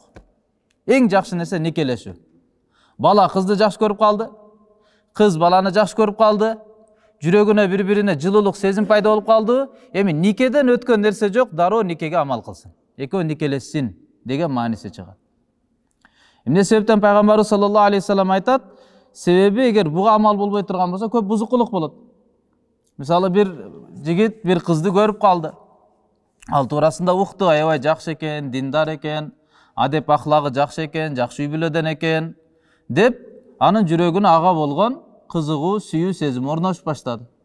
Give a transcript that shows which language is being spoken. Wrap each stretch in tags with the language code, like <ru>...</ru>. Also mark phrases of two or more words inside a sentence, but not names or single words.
<ky>Эң жакшы нерсе никелешүү. Бала кызды жакшы көрүп калды, кыз баланы жакшы көрүп калды, жүрөгүнө бири-бирине жылуулук сезим пайда болуп калды. Эми никеден өткөн нерсе жок, дароо никеге амал кылсын. Экөө никелешсин деген мааниси чыгат. Эмне себептен Peygamberimiz</ky> <ar>صلى الله عليه وسلم</ar> <ky>aytat, себеби эгер буга амал болбой турган болсо көп бузукулук болот. Мисалы bir жигит bir кызды көрүп калды. Ал туурасында укту, аябай жакшы экен, диндар экен, адеп ахлагы жакшы экен, жакшы үй бүлөдөн экен деп, анын жүрөгүнө ага болгон кызыгуу, сүйүү сезим орношуп баштады.</ky>